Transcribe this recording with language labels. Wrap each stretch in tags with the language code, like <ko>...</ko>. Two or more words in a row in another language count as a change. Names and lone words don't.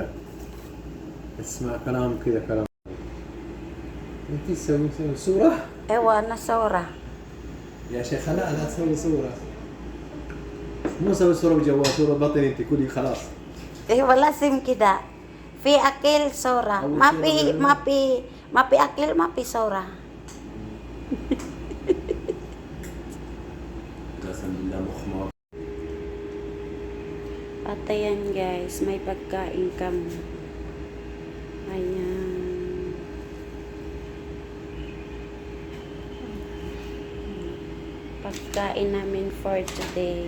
<ar>اسمع كلام كذا كلام. أنت تسوي صورة؟ إيوه، نا صورة. يا شيخ لا تسوي صورة. مو سوي صورة بجوال، صورة بطن أنت كلي خلاص. ولا شي كذا. في أكل صورة. ما في أكل ما في صورة. قسم بالله مخمار.</ar> <tl>At ayan guys, may pagkain kami. Ayan. Pagkain namin</tl> <en>for today.</en>